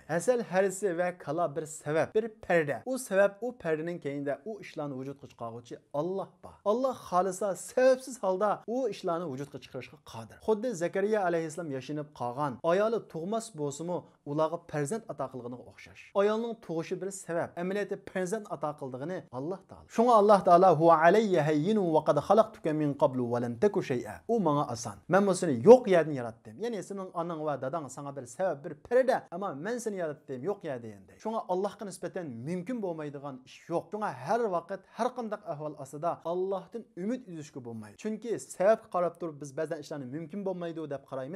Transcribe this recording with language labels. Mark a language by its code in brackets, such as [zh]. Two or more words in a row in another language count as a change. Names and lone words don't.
[uz] Hasal harisi va kala bir sabab, bir perda. U sabab, u perdaning keyinda u ishlarni vujudga chiqaruvchi Alloh bor. Alloh xolisa sababsiz holda u ishlarni vujudga chiqarishga qodir. Xuddi Zakariya alayhissalom yashinib qolgan, ayoli tug'mas bo'lsa-mu, ularga farzand ato qilganiga o'xshash. Ayolning tug'ishi bir sabab, amaliyotda farzand ato qildigini Alloh taolo. [ar] Shunga Alloh taolo هو علي هين وقد خلقتك من قبل ولم تك شيئا. [uz] U menga oson. Men bu seni yo'q yerdan yaratdim. Ya'ni sening onang va dadang sana bir sabab, bir perda, ammo men seni yaratdim yo'q yerdan deydi. Shunga Allohga nisbatan mumkin bo'lmaydigan ish yo'q. Shunga har vaqt, har qanday ahvol ostida Allohdan umid uzishga bo'lmaydi. Chunki sabab qarab turib biz ba'zan ishlarni mumkin bo'lmaydi deb qaraymiz.